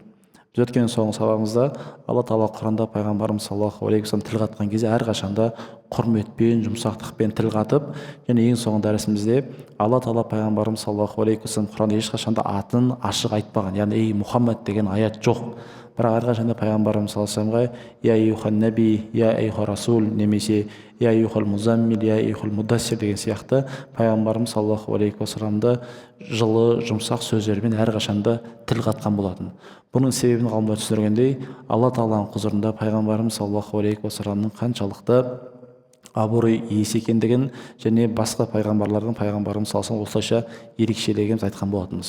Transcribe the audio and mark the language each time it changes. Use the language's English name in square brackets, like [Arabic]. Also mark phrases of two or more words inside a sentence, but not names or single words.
[Kazakh] Біз өткен соңғы сабағымызда Алла тағала Құранда пайғамбарымыз [Arabic] صلى الله عليه وسلم [Kazakh] тіл қатқан кезде әрқашанда құрметпен, жұмсақтықпен тіл қатып, және ең соңғы дәрісімізде Алла тағала пайғамбарымыз [Arabic] صلى الله عليه وسلم [Kazakh] Құранда ешқашанда атын ашық айтпаған, яғни ей Мұхаммад деген аят жоқ. Бірақ әрқашанда пайғамбарымыз [Arabic] صلى الله عليه وسلمға يا أيها النبي، يا أيها الرسول, [Kazakh] немесе [Arabic] يا أيها المزمل، يا أيها المدثر [Kazakh] деген сияқты пайғамбарымыз [Arabic] صلى الله عليه وسلمды [Kazakh] жылы, жұмсақ сөздермен әрқашанда тіл қатқан болатын. Бұның себебін ғалымдар түсіндіргендей, Алла тағаланың құзырында пайғамбарымыз [Arabic] صلى الله عليه وسلمның [Kazakh] қаншалықты абырой иесі екендігін және басқа пайғамбарлардың пайғамбарымыз [Arabic] صلى الله عليه [Kazakh] осылайша ерекшелегеніміз айтқан болатынбыз.